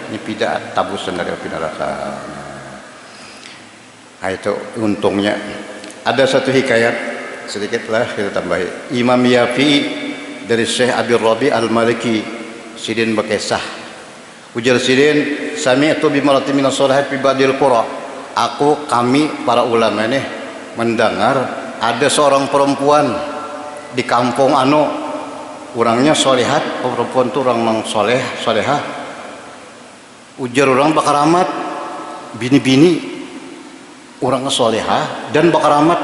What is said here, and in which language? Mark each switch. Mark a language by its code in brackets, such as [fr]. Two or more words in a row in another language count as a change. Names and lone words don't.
[bjn] Ini pida tabusan dari api neraka. Nah itu untungnya. Ada satu hikayat sedikit lah kita tambahi. Imam Yafi'i dari Syekh Abi Rabi Al-Maliki sidin berkisah, ujar sidin, [ar] سمعت بامرأة من الصالحات في بعض القرى. [bjn] Kami para ulama ini mendengar ada seorang perempuan di kampung orangnya solehat, perempuan itu orang nang solehah. Ujar orang bakaramat, bini-bini orang solehah dan bakaramat.